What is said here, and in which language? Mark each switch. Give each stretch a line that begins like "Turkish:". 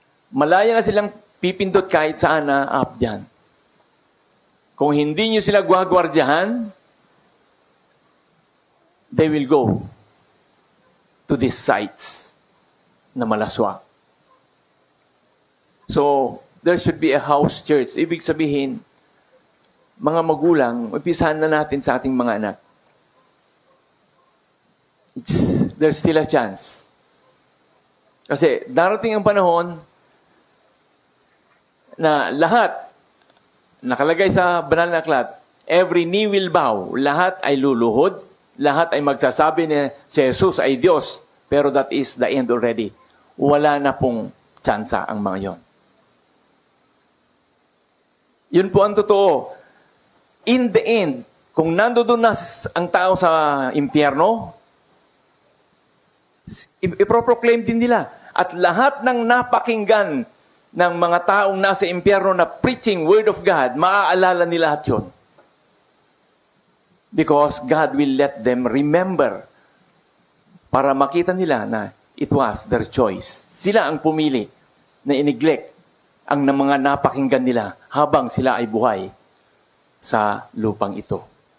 Filipino: Malaya na silang pipindot kahit saan na app dyan. Kung hindi nyo sila gwagwardyahan,
English: they will go to these sites
Filipino: na malaswa.
English: So, there should be a house church.
Filipino: Ibig sabihin, mga magulang, umpisahan na natin sa ating mga anak.
English: There's still a chance.
Filipino: Kasi darating ang panahon na lahat, nakalagay sa banal na aklat,
English: every knee will bow,
Filipino: lahat ay luluhod, lahat ay magsasabi na si Jesus ay Diyos.
English: Pero that is the end already.
Filipino: Wala na pong tsansa ang mga yon. Yun po ang totoo.
English: In the end,
Filipino: kung nandoon na ang tao sa impyerno, iproproclaim din nila. At lahat ng napakinggan ng mga taong nasa impyerno na
English: preaching word of God,
Filipino: maaalala nila lahat yun.
English: Because God will let them remember
Filipino: para makita nila na
English: it was their choice.
Filipino: Sila ang pumili na i-neglect ang mga napakinggan nila habang sila ay buhay sa lupang ito.